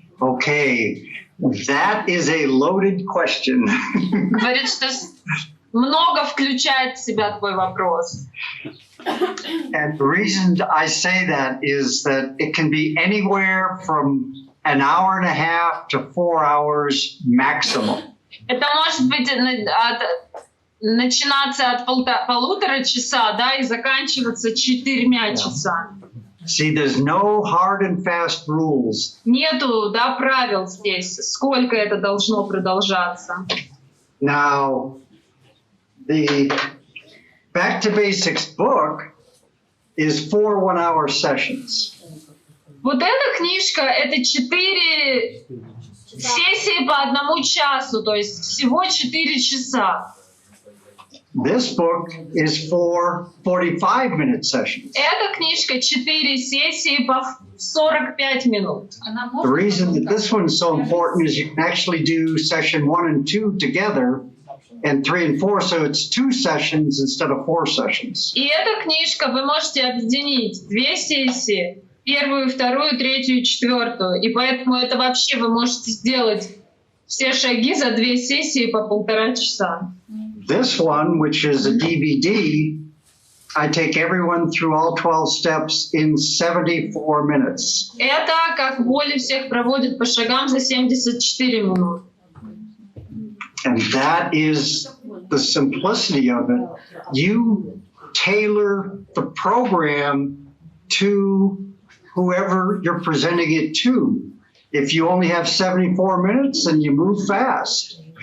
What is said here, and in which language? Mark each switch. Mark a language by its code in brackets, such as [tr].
[en] Okay, that is a loaded question. [ru] Говорит, что много включает в себя твой вопрос. [en] And the reason I say that is that it can be anywhere from an hour and a half to 4 hours maximum. [ru] Это может быть начинаться от 1,5 часа, да, и заканчиваться 4 часами. [en] See, there's no hard and fast rules. [ru] Нету, да, правил здесь, сколько это должно продолжаться. [en] Now, the Back to Basics book is 4 one-hour sessions. [ru] Вот эта книжка — это 4 сессии по 1 часу, то есть всего 4 часа. [en] This book is 4 45-minute sessions. [ru] Эта книжка 4 сессии по 45 минут. [en] The reason that this one is so important is you can actually do session 1 and 2 together, and 3 and 4, so it's 2 sessions instead of 4 sessions. [ru] И эта книжка вы можете объединить 2 сессии, 1, 2, 3 и 4. И поэтому это вообще вы можете сделать все шаги за 2 сессии по 1,5 часа. [en] This one, which is a DVD, I take everyone through all 12 steps in 74 minutes. [ru] Это, как Волли всех проводит по шагам за 74 минуты. [en] And that is the simplicity of it. You tailor the program to whoever you're presenting it to. If you only have 74 minutes, then you move fast.